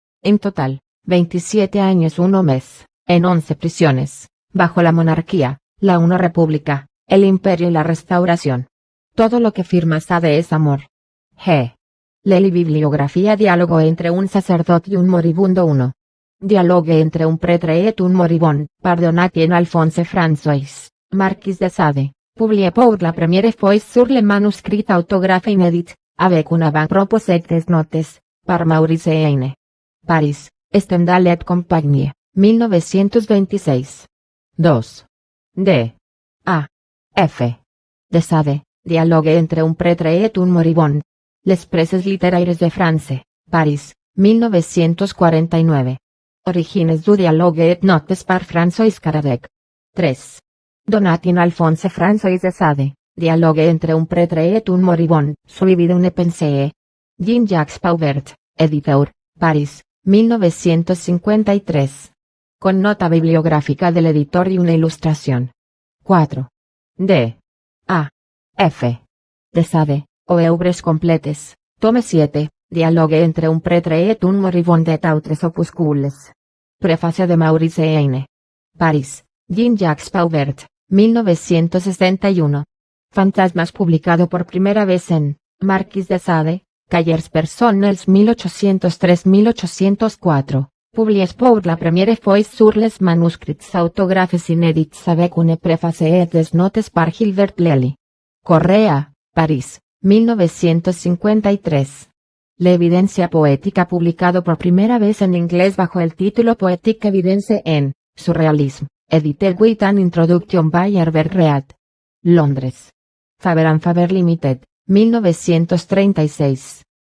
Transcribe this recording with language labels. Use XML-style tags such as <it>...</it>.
<es>En total, 27 años 1 mes, en 11 prisiones, bajo la monarquía, la 1 república, el imperio y la restauración. Todo lo que firma Sade es amor. G. Lely bibliografía diálogo entre un sacerdote y un moribundo 1.</es> <fr>Dialogue entre un prêtre et un moribond, par Donatien Alphonse François, Marquis de Sade, publié pour la première fois sur le manuscrit autographe inédit, avec une avant-propos et des notes, par Maurice Heine. Paris, Stendhal et Compagnie, 1926. 2. D. A. F. De Sade, dialogue entre un prêtre et un moribond. Les Presses littéraires de France, Paris, 1949. Origines du dialogue et notes par François Caradec. 3. Donatien Alphonse François de Sade, dialogue entre un prêtre et un moribond, suivi d'une pensée. Jean-Jacques Pauvert, editeur, Paris, 1953.</fr> <es>Con nota bibliográfica del editor y una ilustración. 4. D. A. F.</es> <fr>De Sade, o Œuvres completes, tome 7, dialogue entre un prêtre et un moribond et autres opuscules.</fr> <es>Prefacio de Maurice Heine. París, Jean-Jacques Pauvert, 1961. Fantasmas publicado por primera vez en Marquis de Sade, Cahiers Personnels 1803-1804.</es> <fr>Publiés pour la première fois sur les manuscrits autographes inédits avec une préface et des notes par Gilbert Lely.</fr> <es>Correa, París, 1953. La evidencia poética publicado por primera vez en inglés bajo el título Poetic Evidence en Surrealism,</es> <en>edited with an introduction by Herbert Read.</en> <es>Londres.</es> <en>Faber & Faber Limited, 1936.</en>